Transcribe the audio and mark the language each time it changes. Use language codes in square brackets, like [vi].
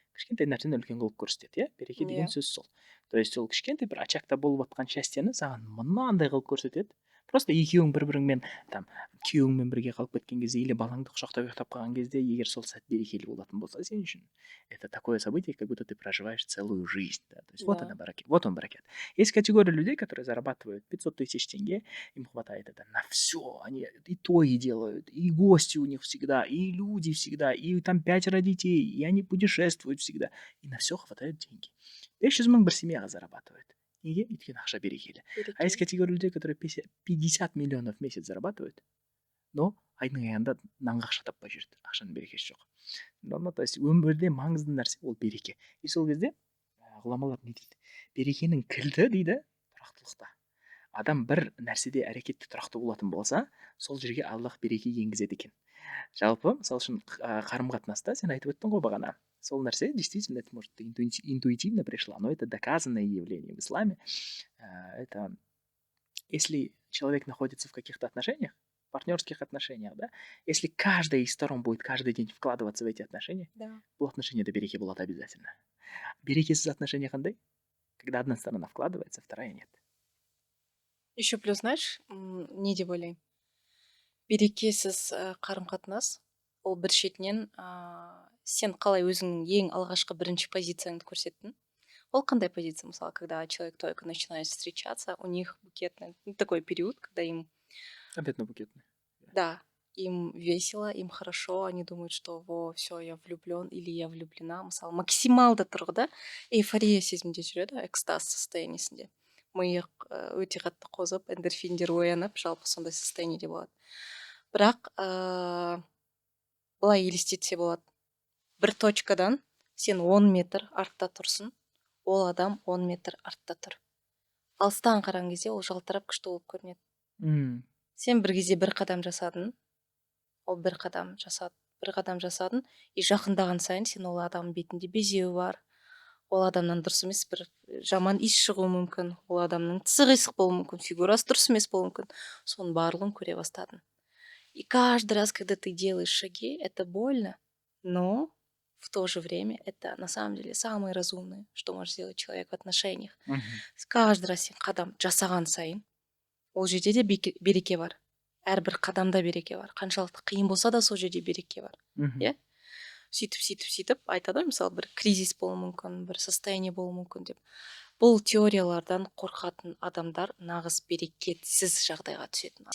[kk] Кішкентай нәрсені үлкен қылып көрсетеді, иә? Береке деген сөз сол. [ru] То есть [kk] ол кішкентай бір очагта болып жатқан частяны саған мынандай қылып көрсетеді. просто екеуің бір біріңмен там күйеуіңмен бірге қалып кеткен кезде или балаңды құшақтап ұйықтап қалған кезде егер сол сәт берекелі болатын болса сен үшін, [ru] это такое событие, как будто ты проживаешь целую жизнь, да? То есть вот Да. она баракет, вот он баракет. Есть категория людей, которые зарабатывают 500 тысяч тенге, им хватает это на все, они и то и делают, и гости у них всегда, и люди всегда, и там 5 детей, и они путешествуют всегда, и на все хватает деньги. [kk] 500 мың бір семьяға [ru] зарабатывает. [kk] Неге? Өйткені ақша берекелі. [ru] А есть категория людей, которые 50 миллионов в месяц зарабатывают, но [kk] айдың аяғында нанға ақша таппай жүреді, ақшаның берекесі жоқ. [ru] То есть [kk] өмірде маңызды нәрсе ол береке. И сол кезде ғұламалар не дейді, берекенің кілті дейді тұрақтылықта. Адам бір нәрседе әрекетте тұрақты болатын болса, сол жерге аллах береке енгізеді екен. Жалпы мысалы үшін қарым қатынаста сен айтып өттің ғой бағана, сол нәрсе [ru] действительно это может интуитивно пришло, но это доказанное явление в исламе. Это если человек находится в каких-то отношениях, партнерских отношениях, да, если каждая из сторон будет каждый день вкладываться в эти отношения, Да. [kk] бұл отношения до береке болады [ru] обязательно. [kk] Берекесіз отношения қандай? [ru] Когда одна сторона вкладывается, вторая нет. Еще плюс, знаешь, [kk] не деп ойлаймын, берекесіз қарым қатынас ол бір шетінен сен қалай өзіңнің ең алғашқы бірінші позицияңды көрсеттің. Ол қандай позиция? [ru] Мысалы, когда человек только начинает встречаться, у них букетный такой период, когда им Обетно-букетный. да, им весело, им хорошо, они думают, что во, все, я влюблен или я влюблена. [kk] Мысалы, максималды тұрғыда эйфория сезімде жүреді, экстаз состояниесінде. Миық өте қатты қозып, эндорфиндер оянып, жалпы сондай состояниеде болады. Бірақ былай елестетсе болады. Бір точкадан сен 10 метр артта тұрсын, ол адам 10 метр артта тұр. Алыстан қараған кезде ол жалтырап күшті болып көрінеді. Сен бір кезде бір қадам жасадың, ол бір қадам жасадың, и жақындаған сайын сен ол адамның бетінде безеу бар, ол адамнан дұрыс емес бір жаман иіс шығуы мүмкін, ол адамның тісі қисық болуы мүмкін, фигурасы дұрыс емес болуы мүмкін, соның барлығын көре бастадың. [ru] И каждый раз, когда ты делаешь шаги, это больно, но в то же время это на самом деле самое разумное, что может сделать человек в отношениях. Каждый раз [kk] сен қадам жасаған сайын ол жерде де береке бар. Әрбір қадамда береке бар. Қаншалықты қиын болса да сол жерде береке бар. Иә? Сөйтіп айтады ғой, мысалы бір кризис болуы мүмкін, бір состояние болуы мүмкін деп. Бұл теориялардан қорқатын адамдар нағыз берекетсіз жағдайға түсетін.